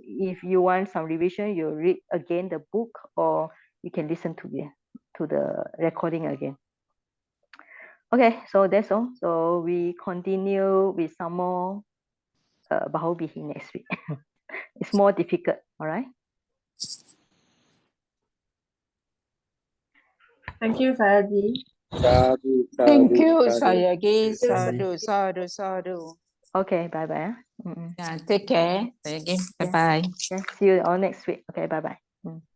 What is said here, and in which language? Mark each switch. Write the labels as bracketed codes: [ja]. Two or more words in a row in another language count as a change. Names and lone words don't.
[en] If you want some revision, you read again the book, or you can listen to the recording again. Okay, so that's all. So we continue with some more [pi] Bahu Bihi [en] next week. It's more difficult, all right? Thank you, Sayagi. [pi] Sadhu, [en] Thank [pi] sadhu, [en] you, [pi] sadhu. Sayagi. Sadhu, sadhu, sadhu. [en] Okay, bye-bye. Yeah, take care. Sayagi. Yeah. Bye-bye. Yeah, see you all next week. Okay, bye-bye.